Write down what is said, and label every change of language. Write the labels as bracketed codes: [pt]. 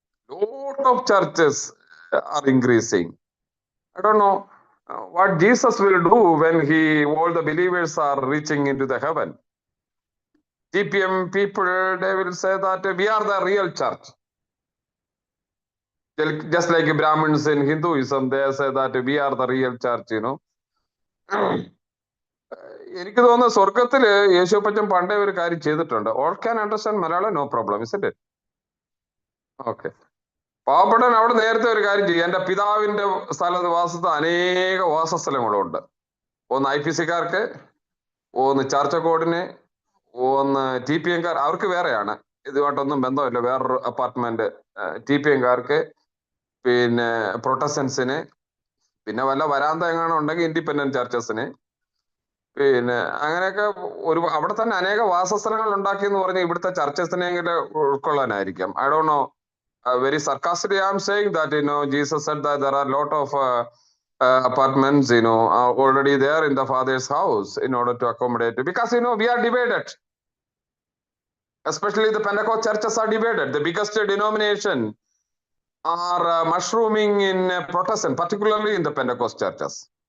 [en] Lot of churches are increasing. I don't know what Jesus will do when all the believers are reaching into the heaven. TPM people, they will say that we are the real church. Just like Brahmins in Hinduism, they say that we are the real church, you know. [ml] എനിക്ക് തോന്നുന്നു സ്വർഗത്തില് യേശുപ്പച്ചൻ പണ്ടേ ഒരു കാര്യം ചെയ്തിട്ടുണ്ട്. [en] All can understand Malayalam, no problem, is it? Okay. [ml] പാവപ്പെട്ടൻ അവിടെ നേരത്തെ ഒരു കാര്യം ചെയ്യും. എന്റെ പിതാവിന്റെ വാസത്ത് അനേക വാസസ്ഥലങ്ങളുണ്ട്. ഒന്ന് IPC-കാർക്ക്, ഒന്ന് ചർച്ച് ഓഫ് ഗോഡിന്, ഒന്ന് TPM-കാർ, അവർക്ക് വേറെയാണ്, ഇതുമായിട്ടൊന്നും ബന്ധമില്ല, വേറൊരു അപ്പാർട്ട്മെന്റ്. TPM-കാർക്ക്, പിന്നെ പ്രൊട്ടസ്റ്റന്റ്സിന്, പിന്നെ വല്ല വരാന്ത എങ്ങാനും ഉണ്ടെങ്കിൽ ഇൻഡിപെൻഡന്റ് ചർച്ചസിന്, പിന്നെ അങ്ങനെയൊക്കെ അവിടെ തന്നെ അനേക വാസസ്ഥലങ്ങൾ ഉണ്ടാക്കി എന്ന് പറഞ്ഞാൽ ഇവിടുത്തെ ചർച്ചസിനെങ്കിലും ഉൾക്കൊള്ളാനായിരിക്കാം. [en] I don't know, very sarcastically I am saying that, you know, Jesus said that there are a lot of apartments, you know, are already there in the Father's house in order to accommodate, because, you know, we are divided. Especially the Pentecost churches are divided. The biggest denomination are mushrooming in Protestant, particularly in the Pentecost churches.